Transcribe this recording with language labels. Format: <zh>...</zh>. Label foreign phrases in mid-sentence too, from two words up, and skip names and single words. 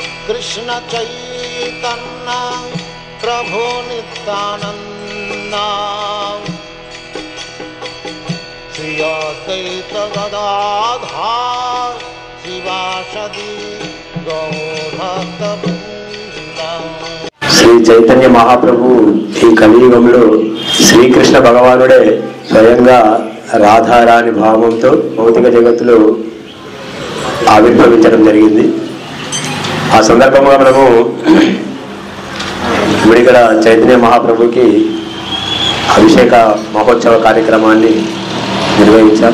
<sa>कृष्ण चैतन्य प्रभु नित्यानंद श्री अद्वैत गदाधर शिवासदि गौरभक्तवृंद।</sa> <te>శ్రీ చైతన్య మహాప్రభు ఈ కలియుగంలో శ్రీకృష్ణ భగవానుడే స్వయంగా రాధారాణి భావంతో భౌతిక జగత్తులో ఆవిర్భవించడం జరిగింది. ఆ సందర్భంగా మనము ఇప్పుడు ఇక్కడ చైతన్య మహాప్రభుకి అభిషేక మహోత్సవ కార్యక్రమాన్ని నిర్వహించాం.</te>